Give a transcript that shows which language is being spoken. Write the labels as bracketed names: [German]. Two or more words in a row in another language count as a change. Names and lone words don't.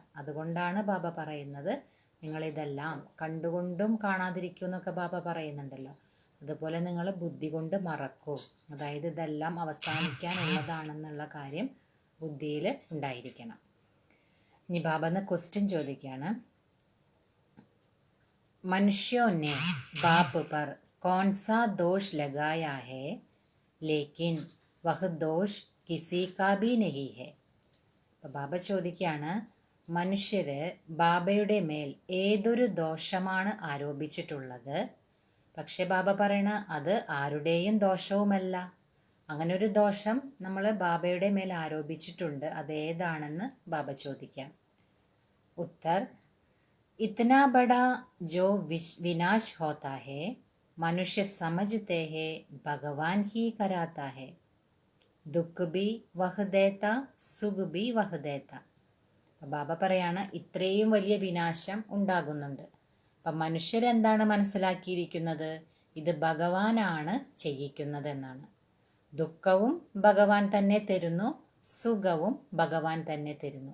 [Malayalam] അതുകൊണ്ടാണ് ബാബ പറയുന്നത്, നിങ്ങളിതെല്ലാം കണ്ടുകൊണ്ടും കാണാതിരിക്കൂ എന്നൊക്കെ ബാബ പറയുന്നുണ്ടല്ലോ. അതുപോലെ നിങ്ങൾ ബുദ്ധി കൊണ്ട് മറക്കൂ. അതായത് ഇതെല്ലാം അവസാനിക്കാനുള്ളതാണെന്നുള്ള കാര്യം ബുദ്ധിയിൽ ഉണ്ടായിരിക്കണം. ഇനി ബാബ എന്ന ക്വസ്റ്റ്യൻ ചോദിക്കുകയാണ്, [Hindi] मनुष्यों ने बाप पर कौन सा दोष लगाया है, लेकिन वह दोष किसी का भी नहीं है. [Malayalam] അപ്പോൾ ബാബ ചോദിക്കുകയാണ്, മനുഷ്യർ ബാബയുടെ മേൽ ഏതൊരു ദോഷമാണ് ആരോപിച്ചിട്ടുള്ളത്? പക്ഷെ ബാബ പറയണ അത് ആരുടെയും ദോഷവുമല്ല, അങ്ങനെ ഒരു ദോഷം നമ്മൾ ബാബയുടെ മേൽ ആരോപിച്ചിട്ടുണ്ട്. അതേതാണെന്ന് ബാബ ചോദിക്കാം. [Hindi] ഉത്തർ: इतना बड़ा जो विनाश होता है मनुष्य समझते हैं भगवान ही कराता है. दुःख भी वह देता सुख भी वह देता. [Malayalam] ബാബ പറയാണ് ഇത്രയും വലിയ വിനാശം ഉണ്ടാകുന്നുണ്ട്. അപ്പം മനുഷ്യരെന്താണ് മനസ്സിലാക്കിയിരിക്കുന്നത്? ഇത് ഭഗവാനാണ് ചെയ്യിക്കുന്നത് എന്നാണ്. ദുഃഖവും ഭഗവാൻ തന്നെ തരുന്നു, സുഖവും ഭഗവാൻ തന്നെ തരുന്നു.